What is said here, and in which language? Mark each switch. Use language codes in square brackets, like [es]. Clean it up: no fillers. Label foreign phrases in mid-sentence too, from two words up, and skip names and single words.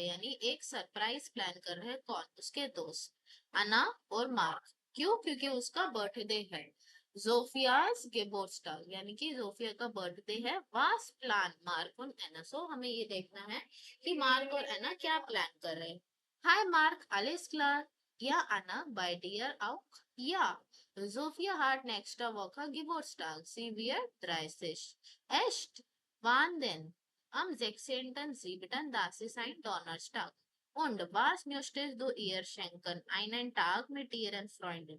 [hi] यानी एक सरप्राइज प्लान कर रहे हैं, कौन, उसके दोस्त अना और मार्क। क्यों, क्योंकि उसका बर्थडे है। [de] Sophias Geburtstag [hi] यानी कि जोफिया का बर्थडे है। [de] was planen मार्क और एना। [hi] सो हमें ये देखना है कि मार्क और एना क्या प्लान कर रहे हैं। हाय मार्क, [de] alles klar? Ja, Anna, bei dir auch? Ja. Sophia hat nächste Woche Geburtstag. Sie wird 30. Echt? Wann denn? Am 16.07. Das ist ein Donnerstag. Und was möchtest du ihr schenken? Einen Tag mit ihren Freunden.